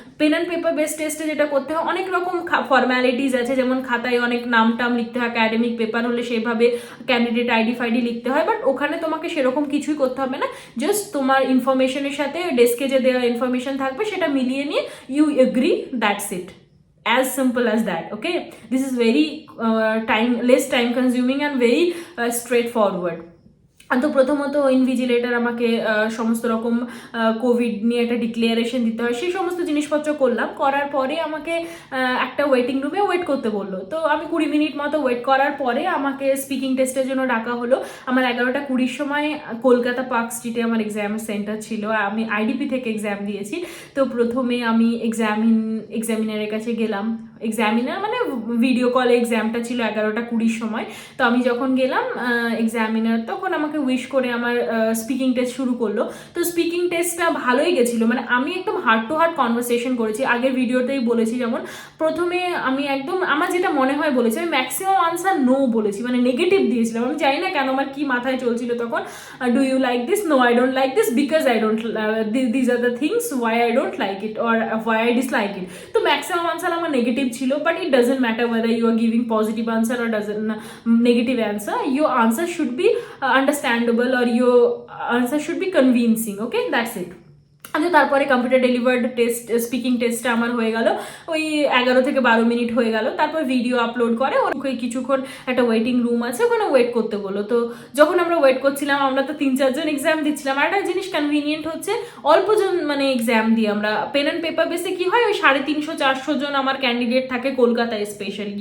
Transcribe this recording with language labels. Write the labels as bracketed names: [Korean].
[Bangla] Pen and paper base টেস্টে যেটা করতে হয়, অনেক রকম ফর্ম্যালিটিস আছে, যেমন খাতায় অনেক নাম টাম লিখতে হয়, একাডেমিক পেপার হলে সেভাবে ক্যান্ডিডেট আইডি ফাইডি লিখতে হয়। বাট ওখানে তোমাকে সেরকম কিছুই করতে হবে না, জাস্ট তোমার ইনফরমেশনের সাথে ডেস্কে যে দেওয়া ইনফরমেশন থাকবে সেটা মিলিয়ে নিয়ে [English] You agree, that's it. As simple as that. Okay, this is very less time consuming and very straightforward. [Bangla] তো প্রথমত ইনভিজিলেটর আমাকে সমস্ত রকম কোভিড নিয়ে একটা ডিক্লারেশন দিতে হয়, সেই সমস্ত জিনিসপত্র করলাম। করার পরে আমাকে একটা ওয়েটিং রুমে ওয়েট করতে বললো। তো আমি 20 মিনিট মতো ওয়েট করার পরে আমাকে স্পিকিং টেস্টের জন্য ডাকা হলো। আমার 11টা 20 সময় কলকাতা পার্ক স্ট্রিটে আমার এক্সাম সেন্টার ছিল, আমি আইডিপি থেকে এক্সাম দিয়েছি। তো প্রথমে আমি এক্সামিনারের কাছে গেলাম। এক্সামিনার মানে ভিডিও কলে এক্সামটা ছিল 11টা 20 সময়। তো আমি যখন গেলাম, এক্সামিনার তখন আমাকে উইশ করে আমার স্পিকিং টেস্ট শুরু করলো। তো স্পিকিং টেস্টটা ভালোই গেছিলো, মানে আমি একদম হার্ট টু হার্ট কনভারসেশন করেছি। আগের ভিডিওতেই বলেছি, যেমন প্রথমে আমি একদম আমার যেটা মনে হয় বলেছি, আমি ম্যাক্সিমাম আনসার নো বলেছি, মানে নেগেটিভ দিয়েছিলাম। আমি জানি না কেন, আমার কি মাথায় চলছিল তখন, [English] Do you like this, no I don't like this, because I don't, this are the things why I don't like it or why I dislike it. [Bangla] তো ম্যাক্সিমাম আনসার আমার নেগেটিভ ছিল, [English] But it doesn't matter whether you are giving positive answer or doesn't negative answer, your answer should be understandable or your answer should be convincing. Okay, that's it. [Bangla] আচ্ছা, তারপরে computer delivered test, speaking টেস্টটা আমার হয়ে গেল, ওই 11 থেকে 12 minute হয়ে গেল। তারপর ভিডিও আপলোড করে ওই কিছুক্ষণ একটা ওয়েটিং রুম আছে, ওখানে ওয়েট করতে বলো। তো যখন আমরা ওয়েট করছিলাম, আমরা তো 3-4 জন এক্সাম দিচ্ছিলাম। আর একটা জিনিস কনভিনিয়েন্ট হচ্ছে, অল্পজন মানে এক্সাম দিয়ে আমরা পেন অ্যান্ড পেপার বেসে কি হয়, ওই 350-400 জন আমার ক্যান্ডিডেট থাকে কলকাতায় স্পেশালি।